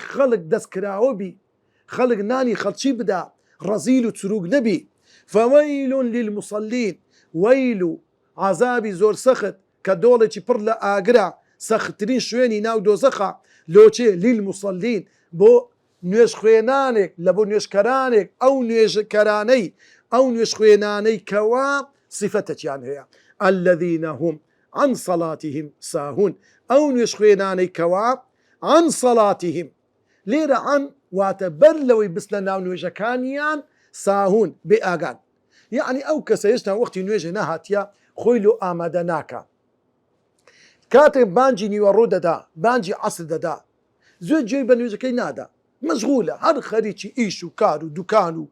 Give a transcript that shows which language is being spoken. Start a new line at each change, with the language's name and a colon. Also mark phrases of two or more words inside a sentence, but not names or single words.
Central Kurdish: خەڵک دەستکراوە بی خەڵک نانی خەڵکی بدا ڕەزیل و چروک نەبی
Arabic: فەوەیل للمصلین
Central Kurdish: وەیل و عەزابی زۆر سەخت کە دۆڵێکی پڕ لە ئاگرا سەختترین شوێنی ناو دۆزەخە لۆچێ للمصلین بۆ نوێژ خوێنانێک لە بۆ نوێژکەرانێک ئەو نوێژکەرانەی ئەو نوێژ خوێنانەی کەوا صفەتەکیان هەیە
Arabic: الذين هم عن صلاتهم ساهون
Central Kurdish: ئەو نوێژ خوێنانەی کەوا
Arabic: عن صلاتهم
Central Kurdish: لێرە عن واتە بەر لەوەی بست لە ناو نوێژەکانیان ساهون بێ ئاگان یعنی ئەو کەسە هێشتا وەختی نوێژە نەهاتیە خۆی لۆ ئامادە ناکە کاتێک بانجی نیوەڕۆ دەدا بانجی عەسر دەدا زۆر گوێی بە نوێژەکەی نادا مەشغولە هەر خەریکی ئیش و کار و دوکان و